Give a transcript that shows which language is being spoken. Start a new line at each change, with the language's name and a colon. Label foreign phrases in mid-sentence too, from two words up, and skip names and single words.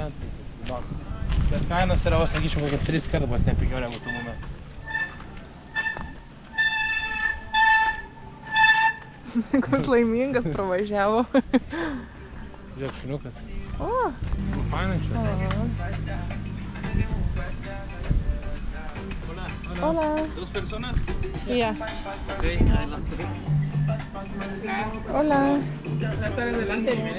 Lithuanian: Bet kainos yra, sakyčiau, kokia 3 kartus nepigiau negu tų momentų. Koks laimingas pravažiavo. Žiūrėk, šuniukas. O! Fainai čia.
Spanish: Hola. Dos personas?
English: Yeah.
Spanish: Okay, adelante. Hola. Adelante.